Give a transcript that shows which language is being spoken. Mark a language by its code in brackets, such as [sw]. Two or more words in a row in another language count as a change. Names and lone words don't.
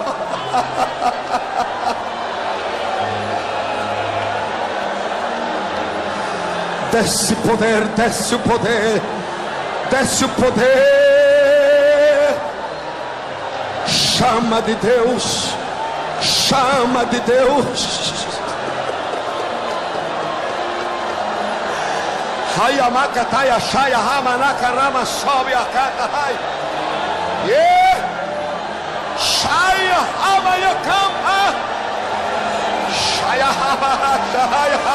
[pt] Desce poder, desce o poder. Desce o poder. Chama de Deus. Chama de Deus. Hayamakataya Shaya Hamanaka Rama sobe a cata. Yeah. Shaya Hamayakama. Shaya Hamayakama.